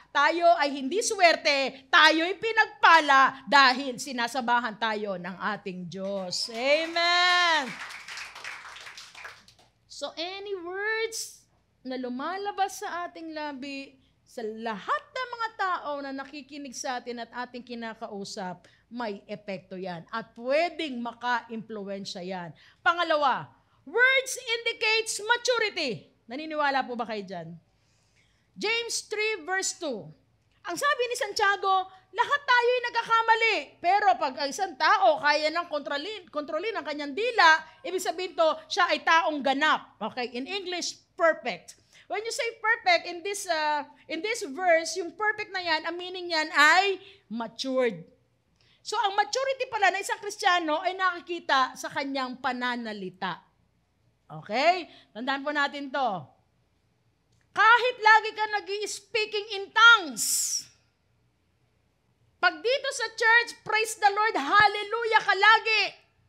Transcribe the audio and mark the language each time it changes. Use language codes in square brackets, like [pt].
[tl] Tayo ay hindi swerte, tayo'y pinagpala dahil sinasabahan tayo ng ating Diyos. Amen! So any words na lumalabas sa ating labi, sa lahat ng mga tao na nakikinig sa atin at ating kinakausap, may epekto yan. At pwedeng maka-impluwensya yan. [en] Pangalawa, words indicates maturity. [tl] Naniniwala po ba kayo dyan? James 3 verse 2. Ang sabi ni Santiago, lahat tayo ay nagkakamali. Pero pag ang isang tao kaya nang kontrolin ang kanyang dila, ibig sabihin to, siya ay taong ganap. [en] Okay, in English, perfect. When you say perfect, in this verse, [tl] yung perfect na yan, ang meaning yan ay matured. So ang maturity pala ng isang Kristiyano ay nakikita sa kanyang pananalita. Okay? Tandaan po natin to. Kahit lagi ka nag-i-speaking in tongues, pag dito sa church, [en] praise the Lord, hallelujah [tl] ka lagi.